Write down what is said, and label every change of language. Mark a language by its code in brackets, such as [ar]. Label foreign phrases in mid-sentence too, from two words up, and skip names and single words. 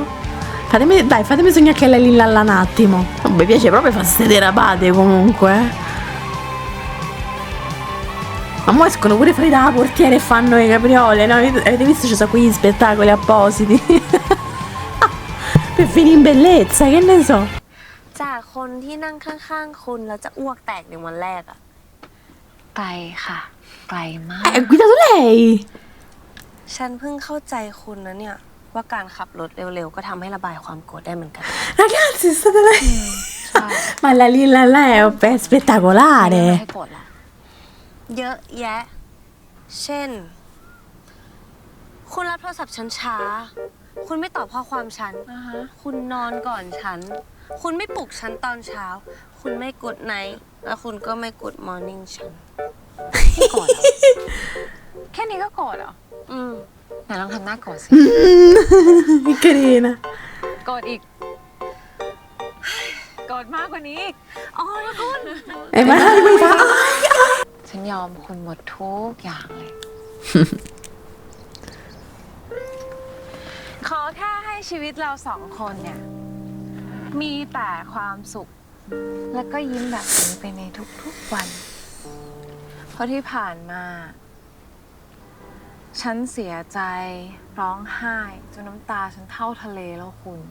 [it] Fatemi sognare che lei là un attimo. Non mi piace proprio fare ste derapate comunque. Ma mo escono pure fuori dalla portiera e fanno le capriole, no? Avete visto ci sono quegli spettacoli appositi? Per finire in bellezza, che ne so. [th] จากคนที่นั่งข้างๆคุณแล้วจะอ้วกแตกในวันแรกอะไกลค่ะ ไกลมาก [it] Ha guidato lei! [th] ฉันเพิ่งเข้าใจคุณนะเนี่ยว่าการขับรถเร็วๆก็ทำให้ระบายความโกรธได้เหมือนกัน [it] Ragazzi, è stata lei! Ma la Lilla là è spettacolare! [th] ให้โกรธละเยอะแยะ เช่น คุณรับโทรศัพท์ฉันช้า คุณไม่ตอบข้อความฉัน คุณนอนก่อนฉัน คุณไม่ปลุกฉันตอนเช้า คุณไม่กดไนท์แล้วคุณก็ไม่กดมอร์นิ่งฉัน โกรธเหรอแค่นี้ก็โกรธเหรอไหนลองทำหน้าโกรธสิ [it] Che carina! [th] โกรธอีก โกรธมากกว่านี้อีกอ๋อคุณ [it] E magari poi fa... [th] ฉันยอมคุณหมดทุกอย่างเลย ขอแค่ให้ชีวิตเราสองคนเนี่ย มีแต่ความสุข แล้วก็ยิ้มแบบนี้ไปในทุกๆวัน เพราะที่ผ่านมา ฉันเสียใจร้องไห้จนน้ำตาฉันเท่าทะเลแล้วคุณ